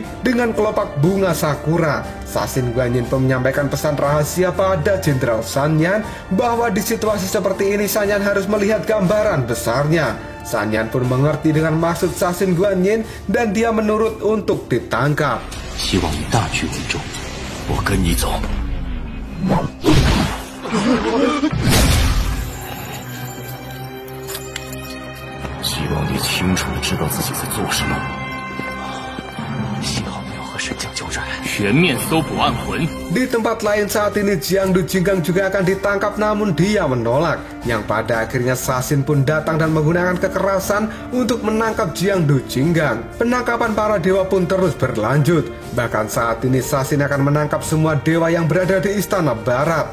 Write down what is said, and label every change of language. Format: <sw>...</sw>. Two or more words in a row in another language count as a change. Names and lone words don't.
<id>Dengan kelopak bunga sakura, Sasin Guanyin pun menyampaikan pesan rahasia pada Jenderal Sanyan bahwa di situasi seperti ini Sanyan harus melihat gambaran besarnya. Sanyan pun mengerti dengan maksud Sasin Guanyin dan dia menurut untuk ditangkap.</id> <zh>希望以大局为重，我跟你走。希望你清楚地知道自己在做什么。幸好没有和神将交战，全面搜捕暗魂。</zh> <id>Di tempat lain saat ini Jiangdu Jinggang juga akan ditangkap, namun dia menolak. Yang pada akhirnya Sasin pun datang dan menggunakan kekerasan untuk menangkap Jiangdu Jinggang. Penangkapan para dewa pun terus berlanjut. Bahkan saat ini Sasin akan menangkap semua dewa yang berada di Istana Barat.</id>